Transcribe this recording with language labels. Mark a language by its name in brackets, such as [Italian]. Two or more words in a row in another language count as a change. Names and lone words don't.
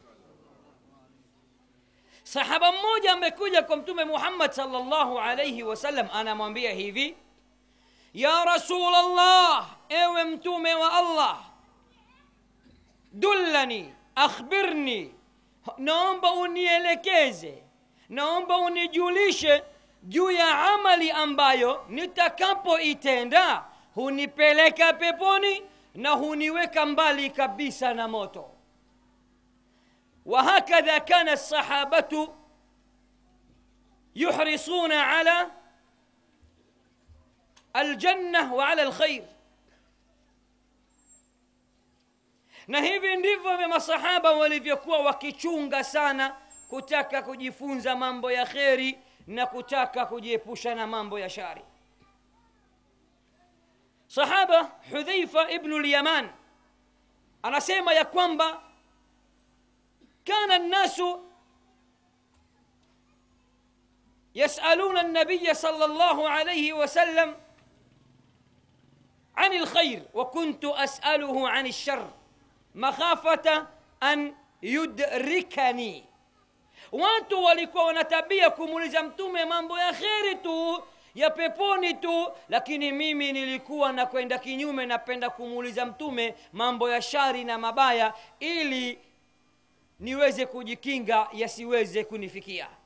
[Swahili] Sahaba mmoja amekuja kwa Mtume Muhammad [Arabic] صلى الله عليه وسلم, [Swahili] anamwambia hivi: [Arabic] يا رسول الله, [Swahili] ewe Mtume wa Allah, [Arabic] دلني، أخبرني, [Swahili] naomba unielekeze, naomba unijulishe juu ya amali ambayo nitakapoitenda hunipeleka peponi na huniweka mbali kabisa na moto. [Arabic] وهكذا كان الصحابة يحرصون على الجنة وعلى الخير. [Swahili] na hivi ndivyo masahaba walivyokuwa wakichunga sana kutaka kujifunza mambo ya kheri na kutaka kujiepusha na mambo ya shari. [Arabic] Sahaba Hudhaifa ibn al-Yaman [Swahili] anasema ya kwamba [Arabic] كان الناس يسألون النبي صلى الله عليه وسلم عن الخير وكنت أسأله عن الشر مخافة أن يدركني. [Swahili] watu walikuwa wanatabia kumuuliza Mtume mambo ya kheri tu, ya peponi tu, lakini mimi nilikuwa na kwenda kinyume, napenda kumuuliza Mtume mambo ya shari na mabaya ili niweze kujikinga yasiweze kunifikia.